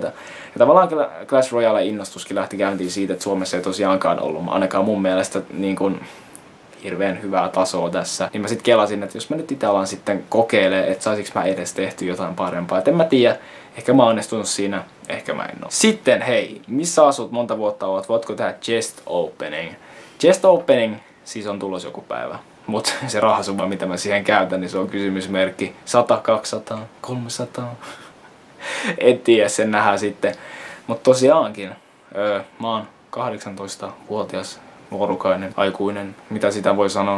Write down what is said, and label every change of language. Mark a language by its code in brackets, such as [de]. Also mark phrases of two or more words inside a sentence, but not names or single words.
[fi] Ja tavallaan Clash Royale innostuskin lähti käyntiin siitä, että Suomessa ei tosiaankaan ollut, ainakaan mun mielestä, niin kuin hirveän hyvää tasoa tässä. Niin mä sit kelasin, että jos mä nyt itse alan sitten kokeilemaan, että saisinko mä edes tehty jotain parempaa. Et en mä tiedä, ehkä mä oon onnistunut siinä, ehkä mä en oo. Sitten hei, missä asut, monta vuotta oot, voitko tehdä [en] chest opening? Chest opening [fi] siis on tulos joku päivä. Mut se rahasumma, mitä mä siihen käytän, niin se on kysymysmerkki. 100, 200, 300. En tiedä, sen nähdään sitten. Mut tosiaankin, mä oon 18-vuotias, nuorukainen, aikuinen, mitä sitä voi sanoa.